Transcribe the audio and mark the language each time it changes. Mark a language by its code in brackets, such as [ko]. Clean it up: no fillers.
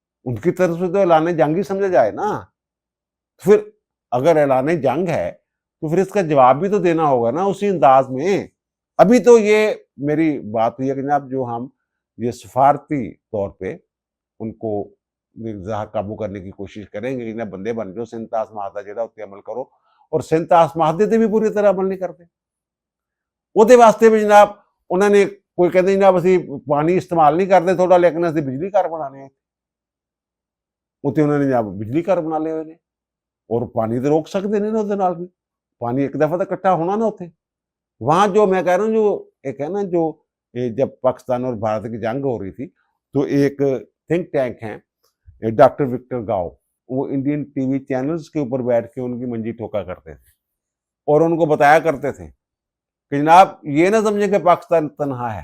[hi] उनकी तरफ से तो ऐलान जंग ही समझा जाए ना। फिर अगर ऐलान जंग है तो फिर इसका जवाब भी तो देना होगा ना उसी अंदाज में। अभी तो ये मेरी बात हुई है कि जनाब जो हम ये सफारती तौर पे उनको काबू करने की कोशिश करेंगे कि जनाब [pa] बंदे बन जो सिंतास माहदा जेड़ा उत्ते अमल करो, [hi] और सिंतास माहदे ते भी पूरी तरह अमल नहीं करते। [pa] ਉਹਦੇ ਵਾਸਤੇ ਵੀ ਜਨਾਬ ਉਹਨਾਂ ਨੇ ਕੋਈ ਕਹਿੰਦੇ ਜਨਾਬ ਅਸੀਂ ਪਾਣੀ ਇਸਤੇਮਾਲ ਨਹੀਂ ਕਰਦੇ ਥੋੜਾ, ਲੇਕਿਨ ਅਸੀਂ ਬਿਜਲੀ ਘਰ ਬਣਾਣੇ ਆ। ਉੱਥੇ ਉਹਨਾਂ ਨੇ ਜਨਾਬ ਬਿਜਲੀ ਘਰ ਬਣਾ ਲਏ ਹੋਏ ਨੇ, ਔਰ ਪਾਣੀ ਤੇ ਰੋਕ ਸਕਦੇ ਨੇ ਨਾ ਉਹਦੇ ਨਾਲ ਵੀ। [hi] पानी एक दफा तो इकट्ठा होना ना उसे। वहां जो मैं कह रहा हूँ, जो एक है ना, जो जब पाकिस्तान और भारत की जंग हो रही थी तो एक थिंक टैंक है डॉक्टर विक्टर गाओ, वो इंडियन टीवी चैनल्स के ऊपर बैठ के उनकी मंजी ठोका करते थे और उनको बताया करते थे कि जनाब ये ना समझे कि पाकिस्तान तनहा है।